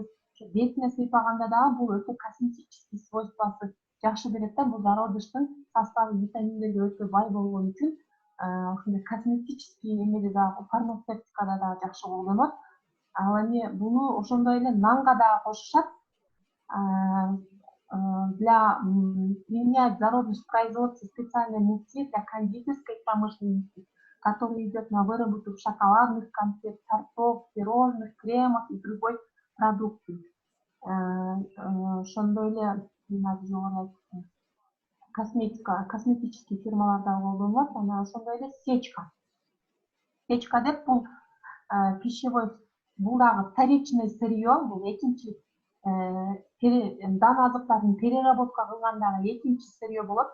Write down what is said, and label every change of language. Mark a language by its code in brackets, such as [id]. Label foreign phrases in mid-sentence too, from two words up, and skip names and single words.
[ky] Бетине сыйпаганда дагы бул өтө косметический свойствосы жакшы берет да. Бул зародыштын составы витаминдерге өтө бай болгон үчүн ошондой косметический эмеде дагы фармацевтикада дагы жакшы колдонот. Ал эми буну ошондой эле нанга дагы кошушат. [ru] Для применять зародыш в производстве специальной муки для кондитерской промышленности, который идет на выработку шоколадных конфет, тортов, пирожных, кремов и другой продукции. [ky] Ошондой эле косметический фирмаларда колдонулат. Анан ошондой эле сечка. Сечка деп бул пищевой, бул дагы [ru] вторичный сырье, [ky] бул экинчи дан азыктарын переработка кылгандагы экинчи сырье болот.